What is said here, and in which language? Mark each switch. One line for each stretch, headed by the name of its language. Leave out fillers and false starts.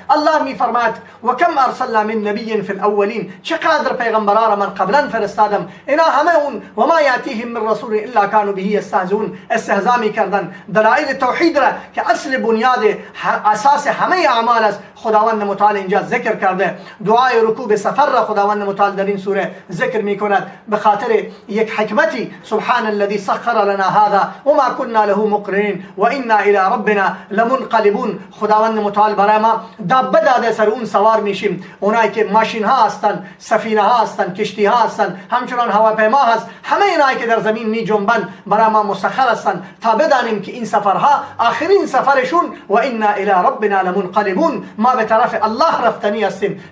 Persian: الله می فرماید
Arabic: و کم ارسلنا من نبی فی الاولین،
Persian: چقدر پیغمبران را من قبلا فرستادم، اینا همه اون
Arabic: و ما یاتیهم من رسول الا كانوا به یستهزئون،
Persian: استهزا می کردن. دلایل توحید را که اصل بنیاد اساس همه اعمال است خداوند متعال اینجا ذکر کرده. دعای رکوب سفر را خداوند متعال در این سوره ذکر می کند به خاطر یک حکمتی.
Arabic: سبحان الذي سخر لنا هذا وما كنا له مقرنين وانا الى ربنا لمنقلبون.
Persian: خداوند متعال برای ما دابه داده، سر اون سوار میشیم. اونایی که ماشین ها هستن، سفینه ها هستن، کشتی ها هستن، همچنان هواپیما هست، همه اینایی که در زمین می جنبن برای ما مسخر هستن تا بدانیم که این سفرها آخرین سفرشون
Arabic: و انا الى ربنا لمنقلبون،
Persian: ما به طرف الله رفتنی هستیم.